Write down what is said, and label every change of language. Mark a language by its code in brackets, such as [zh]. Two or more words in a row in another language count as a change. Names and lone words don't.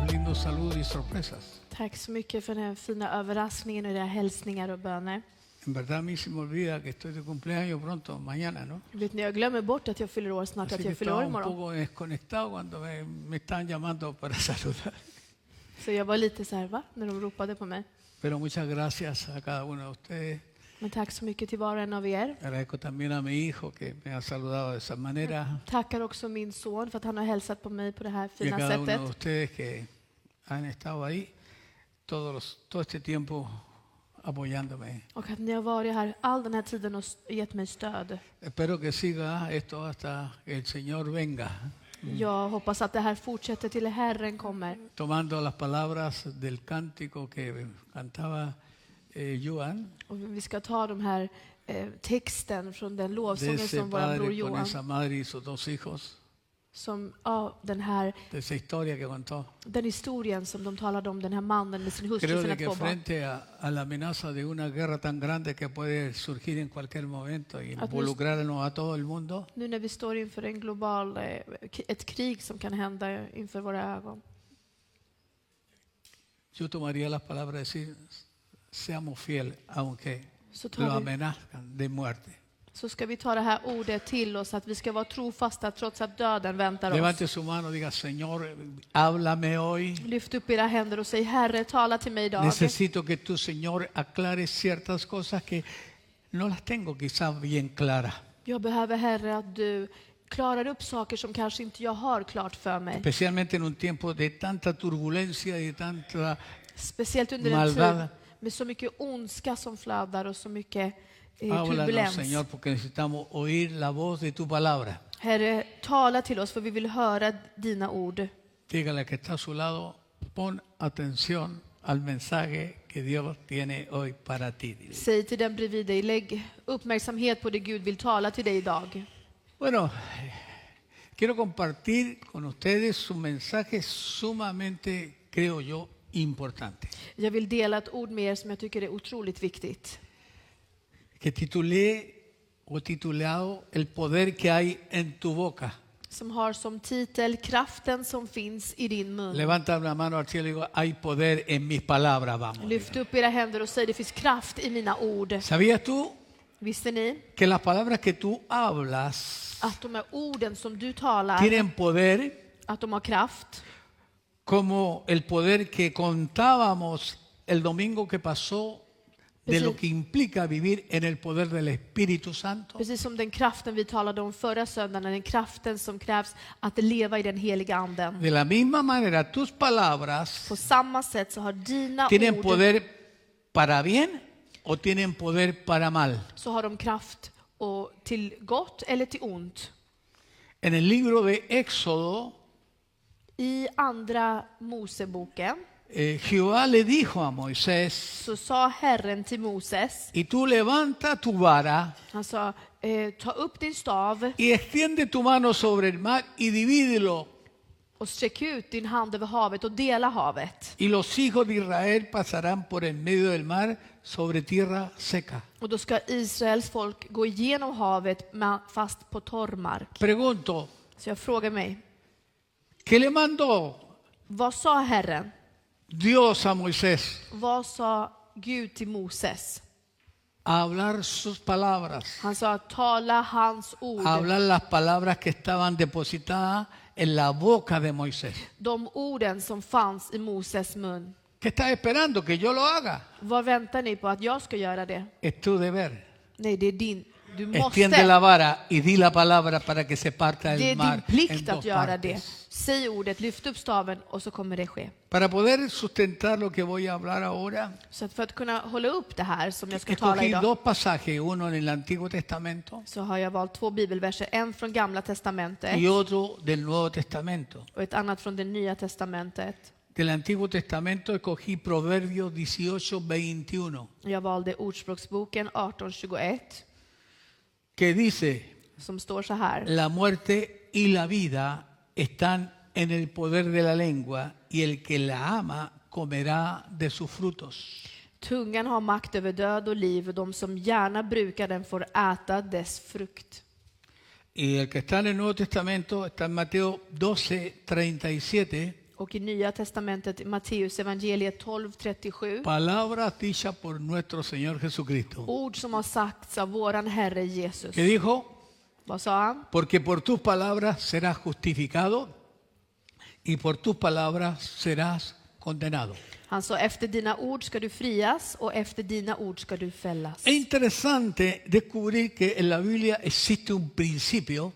[es] dando salud y sorpresas. [sv] Tack så mycket för den här fina överraskningen och era hälsningar och böner. [es] En verdad a mí se me olvida que estoy de cumpleaños pronto, mañana, ¿no? [sv] Vet ni, jag glömmer bort att jag fyller år snart, [es] Así [sv] att [es] que [sv] jag fyller år [es] estaba un [sv] imorgon. [es] poco desconectado cuando me estaban llamando para saludar. [sv] Så jag var lite så här, va? När de ropade på mig. [es] Pero muchas gracias a cada uno de ustedes. [sv] Men tack så mycket till var och en av er. [es] Agradezco también a mi hijo que me ha saludado de esa manera. [sv] Tackar också min son för att han har hälsat på mig på det här [es] Y a [sv] fina [es] cada uno de [sv] sättet. [es] ustedes que han estado ahí todo este tiempo apoyándome. [sv] Och att ni har varit här all den här tiden och gett mig stöd. [es] Espero que siga esto hasta que el Señor venga. [sv] Jag hoppas att det här fortsätter till Herren kommer. [es] Tomando las palabras del cántico que cantaba Johan, [sv] Och vi ska ta de här texten från den [es] de [sv] lovsången [es] ese [sv] som vår bror [es] padre con [sv] Johan, [es] esa madre y sus dos hijos, [sv] som, ja, [es] de esa historia que contó. [sv] den historien som de talade om, den här mannen med sin hustru [es] Creo [sv] och [es] de [sv] sina [es] que [sv] två barn. [es] frente a la amenaza de una guerra tan grande que puede surgir en cualquier momento y involucrarnos a todo el mundo, [sv] Nu när vi står inför en global, ett krig som kan hända inför våra ögon, [es] yo tomaría las palabras de decir, seamos fieles aunque [sv] så, [es] lo amenazcan de muerte. [sv] så ska vi ta det här ordet till oss, att vi ska vara trofasta trots att döden väntar [es] Levante [sv] oss. [es] su mano y diga, Señor, háblame hoy. [sv] Lyft upp era händer och säg, Herre, tala till mig idag. [es] Necesito que tú, Señor, aclares ciertas cosas que no las tengo quizás bien claras. [sv] Jag behöver, Herre, att du klarar upp saker som kanske inte jag har klart för mig. [es] Especialmente en un tiempo de tanta turbulencia y de tanta [sv] Speciellt under en [es] maldad. [sv] tid med så mycket ondska som flödar och så mycket [es] Háblanos, [sv] turbulens. [es] Señor, porque necesitamos oír la voz de tu palabra. [sv] Herre, tala till oss för vi vill höra dina ord. [es] Dígale que está a su lado, pon atención al mensaje que Dios tiene hoy para ti. [sv] Säg till den bredvid dig, lägg uppmärksamhet på det Gud vill tala till dig idag. [es] Bueno, quiero compartir con ustedes un mensaje sumamente, creo yo, importante. [sv] Jag vill dela ett ord med er som jag tycker är otroligt viktigt. [es] Que titulé o titulado El poder que hay en tu boca. [sv] Som har som titel kraften som finns i din mun. [es] Levanta la mano al cielo y digo, hay poder en mis palabras, vamos. [sv] Lyft upp era händer och säg, det finns kraft i mina ord. [es] ¿Sabías tú [sv] Visste ni [es] que las palabras que tú hablas [sv] att de här orden som du talar, [es] tienen poder [sv] att de har kraft? [es] como el poder que contábamos el domingo que pasó de lo que implica vivir en el poder del Espíritu Santo? [sv] Precis som den kraften vi talade om förra söndagen, den kraften som krävs att leva i den heliga anden. [es] De la misma manera, tus palabras [sv] På samma sätt så har dina [es] tienen [sv] ord, [es] poder para bien o tienen poder para mal. [sv] så har de kraft och till gott eller till ont. [es] En el libro de Éxodo, [sv] I andra Moseboken [es] Jehová le dijo a Moisés, [sv] så sa Herren till Moses, [es] y tú levanta tu vara [sv] han sa, ta upp din stav [es] y extiende tu mano sobre el mar y divídelo. [sv] och sträck ut din hand över havet och dela havet. [es] Y los hijos de Israel pasarán por en medio del mar sobre tierra seca. [sv] Och då ska Israels folk gå igenom havet fast på torr mark. [es] Pregunto, [sv] Så jag frågar mig, [es] ¿qué le mandó [sv] vad sa Herren? [es] Dios a Moisés? [sv] Vad sa Gud till Moses? [es] A hablar sus palabras, [sv] Han sa, tala hans ord. [es] a hablar las palabras que estaban depositadas en la boca de Moisés. [sv] De orden som fanns i Moses mun. [es] ¿Qué estás esperando? ¿Que yo lo haga? [sv] Vad väntar ni på att jag ska göra det? [es] Es tu deber. [sv] Nej, det är din. Du [es] Extiende [sv] måste. [es] la vara y di la palabra para que se parta [sv] Det [es] el [sv] är [es] mar [sv] din [es] en [sv] plikt [es] dos [sv] att göra det. [es] partes. [sv] Säg ordet, lyft upp staven och så kommer det ske. [es] Para poder sustentar lo que voy a hablar ahora, [sv] Så att för att kunna hålla upp det här som jag ska tala [es] escogí [sv] idag, [es] dos pasajes, uno en el Antiguo Testamento [sv] så har jag valt 2 bibelverser. En från Gamla testamentet [es] y otro del Nuevo Testamento. [sv] och ett annat från det Nya testamentet. [es] Del Antiguo Testamento escogí Proverbios 18:21, [sv] Jag valde Ordspråksboken 18:21 [es] que dice, [sv] som står så här. [es] la muerte y la vida están en el poder de la lengua y el que la ama comerá de sus frutos. [sv] Tungan har makt över död och liv och de som gärna brukar den får äta dess frukt. [es] Y el que está en el Nuevo Testamento está en Mateo 12:37. [sv] Och i Nya testamentet, i Matteus evangeliet 12:37, [es] palabras dichas por nuestro Señor Jesucristo, [sv] ord som har sagts av våran Herre Jesus. [es] que dijo, [sv] Vad sa han? [es] porque por tus palabras serás justificado y por tus palabras serás condenado. [sv] Han sa, efter dina ord ska du frias och efter dina ord ska du fällas. [es] Es interesante descubrir que en la Biblia existe un principio